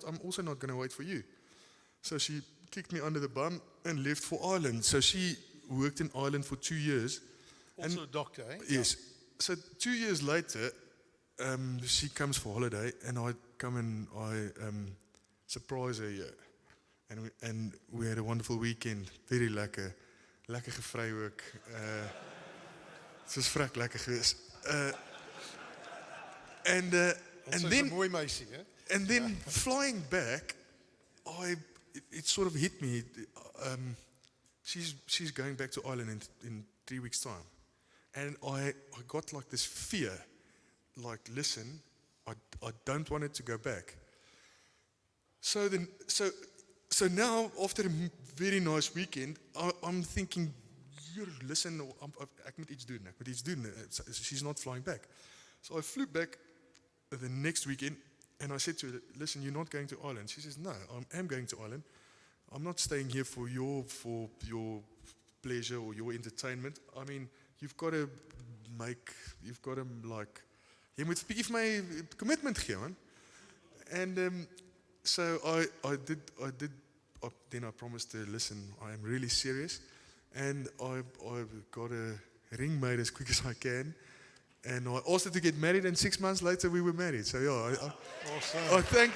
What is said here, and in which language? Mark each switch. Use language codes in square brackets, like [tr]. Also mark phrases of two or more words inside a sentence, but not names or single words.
[en] I'm also not going to wait for you." So she kicked me under the bum and left for Ireland. So she worked in Ireland for 2 years. Also a doctor, eh? Yes. So 2 years later, she comes for holiday, and I come and I surprise her here. And we had a wonderful weekend. [af] Very lekker gevry ook. Het was vrek lekker geweest. [en] And then, [af] mooi meisie, hè? [en] And then flying back, it sort of hit me. She's going back to Ireland in 3 weeks' time, and I got like this fear, like, listen, I don't want it to go back. So now, after a very nice weekend, I'm thinking, listen, [af] ek moet iets doen. [en] She's not flying back. So I flew back the next weekend, and I said to her, listen, you're not going to Ireland. She says, no, I am going to Ireland. I'm not staying here for your pleasure or your entertainment. I mean, you've got to like, [af] jy moet 'n bietjie vir my commitment gee, man. [en] And so I did. Then I promised her, listen, I am really serious, and I got a ring made as quick as I can, and I asked her to get married, and 6 months later we were married. So yeah, Awesome.